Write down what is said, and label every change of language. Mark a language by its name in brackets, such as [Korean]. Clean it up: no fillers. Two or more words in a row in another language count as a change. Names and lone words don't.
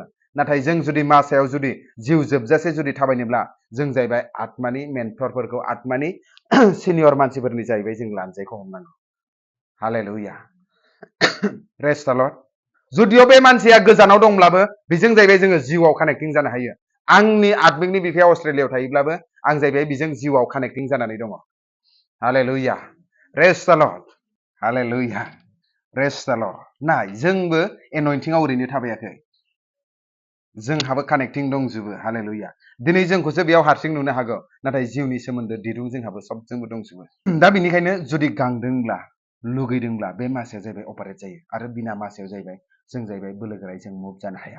[Bodo] नाथाय जों जुदि मासायाव जुदि जिउ जोबजासे जुदि थाबायनोब्ला जों जाहैबाय आत्मानि मेन्टरफोरखौ आत्मानि सिनियर मानसिफोरनि जाहैबाय जों लानजायखौ हमनांगौ। [English] हालेलुया। Praise the Lord. [Bodo] जुदिअ बे मानसिया गोजानाव दंब्लाबो बेजों जाहैबाय जोङो जिउआव कानेक्टिं जानो हायो। आंनि आत्मिकनि बिफाया अस्ट्रेलियायाव थायोब्लाबो आं जाहैबाय बेजों जिउआव कानेक्टिं जानानै दङ। [English] हालेलुया। Praise the Lord. हालेलुया। Praise the Lord. [Bodo] नाय जोंबो एनयन्टिंआव ओरैनो थाबायाखै, जोंहाबो कानेक्टिं दंजोबो। हालेलुया। दिनै जोंखौसो बेयाव हारसिं नुनो हागौ, नाथाय जिउनि सोमोन्दो दिरुं जोंहाबो सबजोंबो दंजोबो। दा बेनिखायनो जुदि गांदोंब्ला लुगैदोंब्ला बे मासाया जाहैबाय अपारेट जायो आरो बिना मासायाव जाहैबाय जों जाहैबाय बोलोगोरायै जों मुभ जानो हाया।